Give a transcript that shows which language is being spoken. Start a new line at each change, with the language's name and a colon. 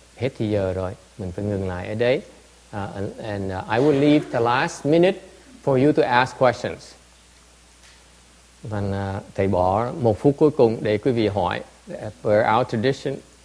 Vietnamese: Hết thì giờ rồi, mình phải ngừng lại ở đấy.
English: And I will leave the last minute for you to ask questions.
Vietnamese: Và thầy bỏ 1 phút cuối cùng để quý vị hỏi.
English: Per our tradition.